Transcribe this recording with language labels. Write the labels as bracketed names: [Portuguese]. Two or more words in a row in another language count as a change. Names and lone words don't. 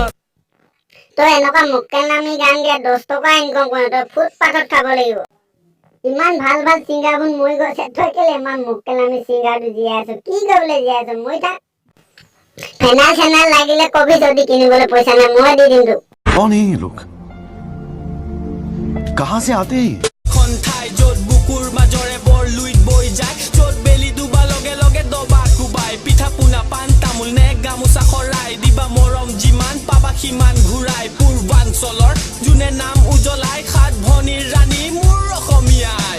[Assamese] তই এনেকুৱা মক্কেল নামি গান দিয়া 10 টকা ইনকম কৰে, তই ফুটপাথত খাব লাগিব। ইমান ভাল ভাল ছিংগাৰবোৰ মৰি গৈছে, তই কেলে ইমান মক্কেল নামি ছিংগাৰটো জীয়াই আছ? কি কৰিবলৈ জীয়াই আছ? মই তাক ফেনাইল চেনাইল লাগিলে কবি, যদি কিনিবলৈ পইচা নাই মই দি দিম তোক। [Hindi] कौन है ये लोग? कहाँ से आते हैं? [Assamese] ঠাই য'ত বুকুৰ মাজৰে বৰ লুইত বৈ যায়, য'ত বেলি ডুবা লগে লগে দবা কোবাই, পিঠা পোনা পাণ তামোল নে গামোচা খৰাই, দিবা মৰম যিমান পাবা সিমান ঘূৰাই। পূৰ্বাঞ্চলৰ যোনে নাম উজ্বলাই, সাত ভনীৰ ৰাণী মোৰ অসমীয়াই।